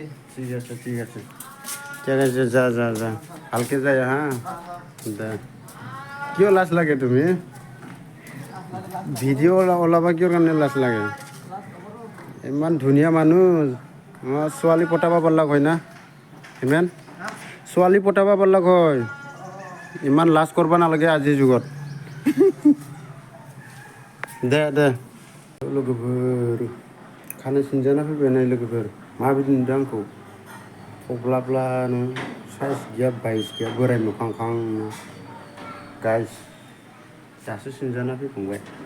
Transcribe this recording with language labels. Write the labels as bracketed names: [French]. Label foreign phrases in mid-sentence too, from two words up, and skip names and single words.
[Assamese] ঠিক আছে ঠিক আছে যা যা যা ভালকে যায় হা দে কিয় লাজ লাগে তুমি ভিডিঅ' ওলাবা কিয় কাৰণে লাজ লাগে ইমান ধুনীয়া মানুহ ছোৱালী পটাব পাৰলাক হয় না ইমান ছোৱালী পটাব পাৰলাক হয় ইমান লাজ কৰিব নালাগে আজিৰ যুগত [Bodo] दे दे लोगोफोर खानाय सिनजाना फैबाय नाय लोगोफोर माबायदि नुदों आंखौ थब्लाब्लानो साइज गैया बाइस गैया बोराय मोखांखां गाइस दासो सिनजाना फैखांबाय